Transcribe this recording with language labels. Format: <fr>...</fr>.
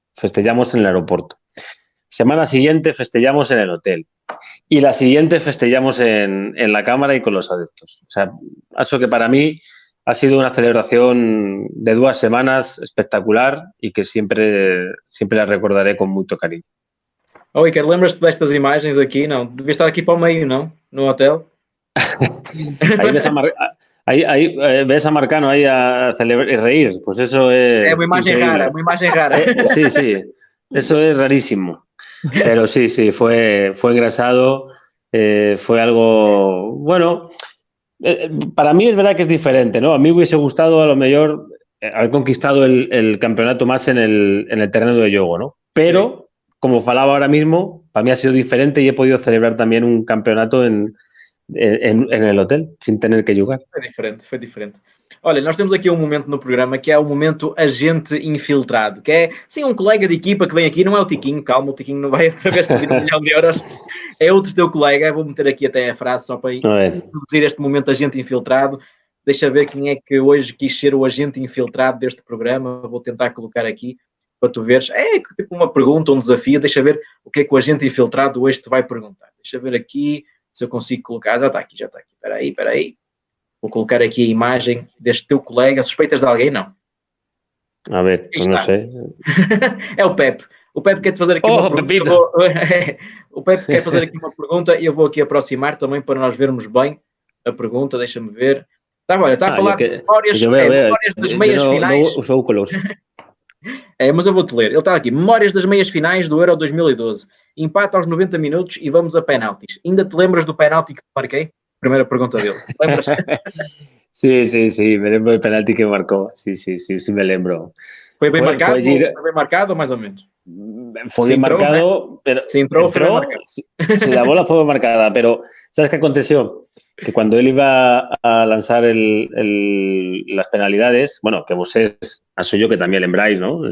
<es>Festejamos en el aeropuerto. Semana siguiente festejamos en el hotel. Y la siguiente festejamos en la cámara y con los adeptos. O sea, eso que para mí ha sido una celebración de 2 semanas espectacular, y que siempre la recordaré con mucho cariño.</es> <pt>Oh, Iker, lembras-te destas imagens aqui? Não? Devia estar aqui para o meio, não? No hotel?</pt> <es>Ahí ves a Marcano ahí a celebrar y reír. Pues eso es... Es una imagen rara. Sí, eso es rarísimo. Pero sí, fue engrasado, fue algo... Bueno, para mí es verdad que es diferente, ¿no? A mí me hubiese gustado a lo mejor haber conquistado el campeonato más en el terreno de juego, ¿no? Pero... Sí. Como falaba ahora mismo, para mí ha sido diferente, y he podido celebrar también un campeonato en en el hotel, sin tener que jugar.</es> <pt>Foi diferente. Olha, nós temos aqui um momento no programa que é o momento agente infiltrado, que é, sim, um colega de equipa que vem aqui, não é o Tiquinho, calma, o Tiquinho não vai outra vez pedir 1 milhão de euros, é outro teu colega, vou meter aqui até a frase só para introduzir este momento agente infiltrado. Deixa ver quem é que hoje quis ser o agente infiltrado deste programa, vou tentar colocar aqui para tu veres, tipo uma pergunta, um desafio, deixa ver o que é que o agente infiltrado hoje te vai perguntar. Deixa ver aqui se eu consigo colocar, já está aqui, espera aí. Vou colocar aqui a imagem deste teu colega. Suspeitas de alguém? Não.</pt> <es>A ver, pues</es> <pt>não sei. É o Pepe. O Pepe quer-te fazer aqui uma pergunta. O Pepe quer fazer aqui uma pergunta e eu vou aqui aproximar também para nós vermos bem a pergunta. Deixa-me ver. Está a falar de memórias das meias finais. Os óculos. Mas eu vou-te ler. Ele está aqui. Memórias das meias finais do Euro 2012. Empate aos 90 minutos e vamos a penaltis. Ainda te lembras do penalti que te marquei? Primeira pergunta dele. Lembras?</pt> <es>Sí, me lembro del penalti que marcó. Sí, me lembro. ¿Fue bien marcado? ¿Fue bien marcado más o menos? Fue bien marcado, pero... Se entró, fue marcado. Sí, la bola fue marcada, pero ¿sabes qué aconteció? Que cuando él iba a lanzar las penalidades, bueno, que vosotros, soy yo que también lembráis, ¿no?</es>